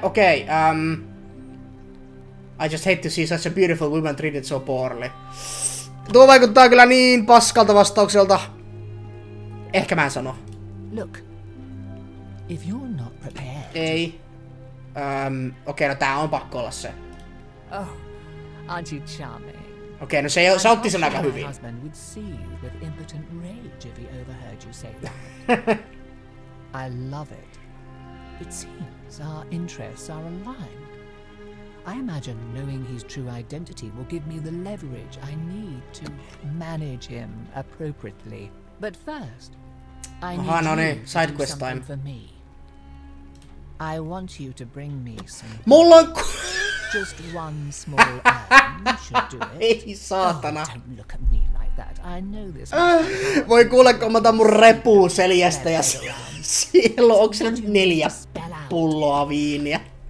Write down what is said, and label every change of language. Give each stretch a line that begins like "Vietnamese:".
English: Okei, I just hate to see such a beautiful woman treated so poorly.
Finnish: Tuo vaikuttaa kyllä niin paskalta vastaukselta. Ehkä mä en sano.
English: Look, if you're not prepared.
Finnish: Ei. Okei, no tää on pakko olla se.
English: Oh, aren't you charming?
Finnish: Okei, no se otti sen aika hyvin.
English: My husband would seethe with impotent rage if he overheard you say that. I love it. It seems our interests are aligned. I imagine knowing his true identity will give me the leverage I need to manage him appropriately. But first, I need you to do something for me. I want you to bring me some...
Finnish: Mulla on...
English: Just one small errand should do it.
Finnish: Ei saatana.
English: Oh, don't look at me like that. I know this.
Finnish: Voi kuule, kun mä otan mun repuu seljästä ja siellä onko se nyt 4 pulloa viiniä?